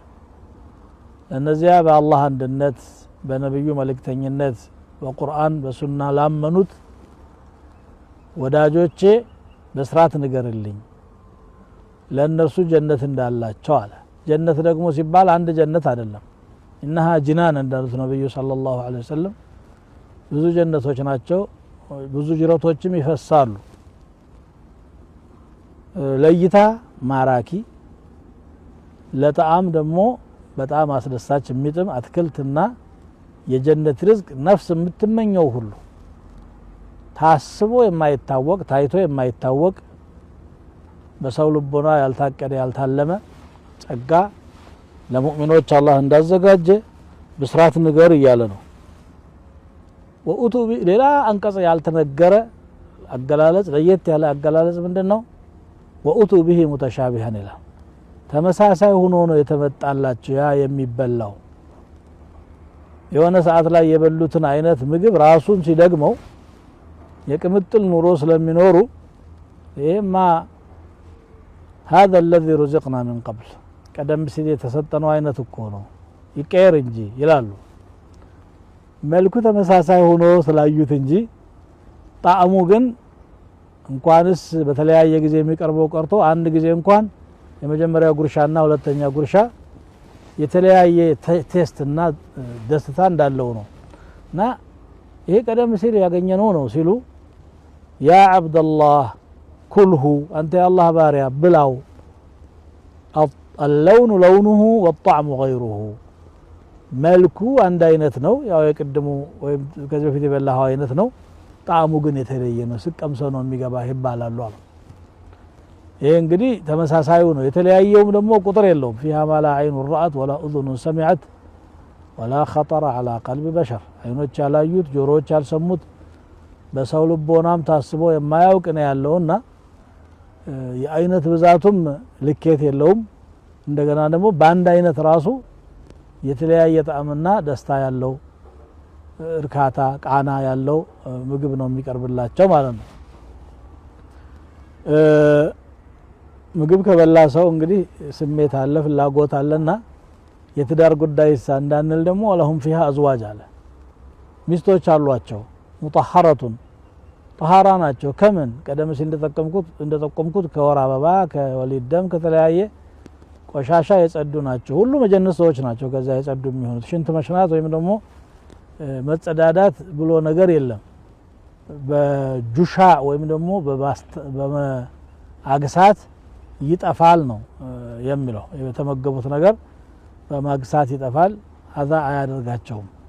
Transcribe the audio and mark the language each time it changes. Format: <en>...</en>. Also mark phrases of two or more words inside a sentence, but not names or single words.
<am>ለነዚያ በአላህ አንድነት በነብዩ መልእክተኝነት በቁርአን በሱና ላመኑት ወዳጆቼ በስራት ንገርልኝ ለነሱ ጀነት እንዳላቸው አለ። ጀነት ደግሞ ሲባል አንድ ጀነት አይደለም።</am> <ar>إنها جنان</ar> <am>እንዳሉት ነብዩ</am> <ar>صلى الله عليه وسلم</ar> <am>ብዙ ጀነቶች ናቸው። ብዙ ጅረቶችም ይፈሳሉ። ለይታ ማራኪ ለጣዕም ደግሞ በጣም አስደሳች የሚጥም አትክልትና የጀነት ርዝቅ ነፍስ የምትመኘው ሁሉ ታስቦ የማይታወቅ ታይቶ የማይታወቅ በሰው ልቦና ያልታቀደ ያልታለመ ጸጋ ለሙእሚኖች አላህ እንዳዘጋጀ ብስራት ንገር እያለ ነው። ወኡቱ ሌላ አንቀጽ ያልተነገረ አገላለጽ ለየት ያለ አገላለጽ ምንድነው?</am> <ar>وأتوا به متشابها</ar> <am>ይላል። ተመሳሳይ ሆኖ ነው የተመጣላቸው ያ የሚበላው። የሆነ ሰዓት ላይ የበሉትን አይነት ምግብ ራሱን ሲደግመው የቅምጥል ኑሮ ስለሚኖሩ ይሄማ</am> <ar>هذا الذي رزقنا من قبل</ar> <am>ቀደም ሲል የተሰጠነው አይነት እኮ ነው ይቀየር እንጂ ይላሉ። መልኩ ተመሳሳይ ሆኖ ስላዩት እንጂ ጣዕሙ ግን እንኳንስ በተለያየ ጊዜ የሚቀርበው ቀርቶ አንድ ጊዜ እንኳን የመጀመሪያው ጉርሻና ሁለተኛ ጉርሻ የተለያየ ቴስትና ደስታ እንዳለው ነው። እና ይሄ ቀደም ሲል ያገኘነው ነው ሲሉ</am> <ar>يا عبد الله كله</ar> <am>አንተ የአላህ ባሪያ ብላው</am> <ar>اللون لونه والطعم غيره</ar> <am>መልኩ አንድ አይነት ነው ያው የቅድሙ ወይም ከዚህ በፊት የበላው አይነት ነው ጣዕሙ ግን የተለየ ነው ስቀምሰው ነው የሚገባህ ይባላል አሉ። ይሄ እንግዲህ ተመሳሳዩ ነው። የተለያየውም ደግሞ ቁጥር የለውም።</am> <ar>فيها ما لا عين رأت ولا أذن سمعت ولا خطر على قلب بشر</ar> <am>አይኖች ያላዩት ጆሮዎች ያልሰሙት በሰው ልቦናም ታስቦ የማያውቅ ነው ያለውና የአይነት ብዛቱም ልኬት የለውም እንደገና ደግሞ በአንድ አይነት ራሱ የተለያየ ጣዕምና ደስታ ያለው እርካታ ቃና ያለው ምግብ ነው የሚቀርብላቸው ማለት ነው ምግብ ከበላ ሰው እንግዲህ ስሜት አለ ፍላጎት አለና የትዳር ጉዳይ እንዳንል ደግሞ</am> <ar>لهم فيها أزواج</ar> <am>አለ ሚስቶች አሏቸው</am> <ar>مطهرات طهارة</ar> <am>ናቸው ከምን ቀደም ሲል እንደተጠቀምኩት ከወር አበባ ከወሊድ ደም ከተለያየ ቆሻሻ የጸዱ ናቸው ሁሉ መጀነስ ሰዎች ናቸው ከዛ የጸዱ የሚሆኑት ሽንት መሽናት ወይም ደግሞ መጸዳዳት ብሎ ነገር የለም በጁሻ ወይም ደግሞ በአግሳት ይጠፋል ነው የሚለው የተመገቡት ነገር በማግሳት ይጠፋል አዛ አያደርጋቸውም</am>